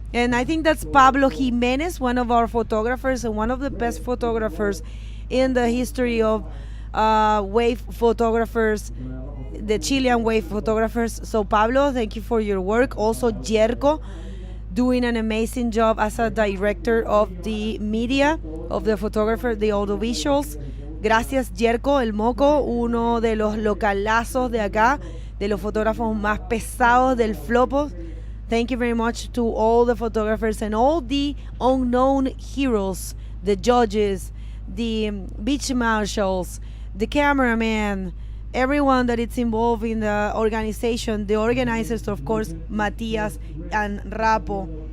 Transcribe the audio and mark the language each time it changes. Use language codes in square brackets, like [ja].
[en] And I think that's Pablo Jimenez, one of our photographers and one of the best photographers in the history of wave photographers, the Chilean wave photographers. So Pablo, thank you for your work. Also Jerko, doing an amazing job as a director of the media, of the photographer, the audiovisuals. [es] Gracias, Jerko, el Moco, uno de los localazos de acá, de los fotógrafos más pesados del flopo. [en] Thank you very much to all the photographers and all the unknown heroes, the judges, the beach marshals, the cameraman, everyone that is involved in the organization, the organizers, of course, Matias and Rapo.